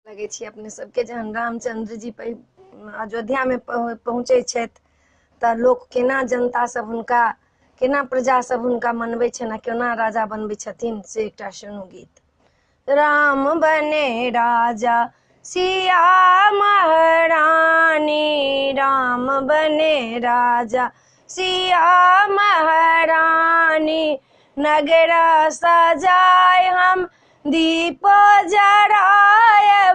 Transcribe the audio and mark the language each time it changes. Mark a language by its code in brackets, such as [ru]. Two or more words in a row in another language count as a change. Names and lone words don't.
[mai] लगे छी अपने सबके जहन रामचंद्र जी अयोध्या में पहुँचे छथि तऽ लोक केना जनता सब हुनका केना प्रजा सब हुनका मनबै छनि आ केना राजा बनबै छथिन से एकटा सुनू गीत। राम बने राजा सिया महारानी, राम बने राजा सिया महारानी, नगर सजाए हम दीप जरायब,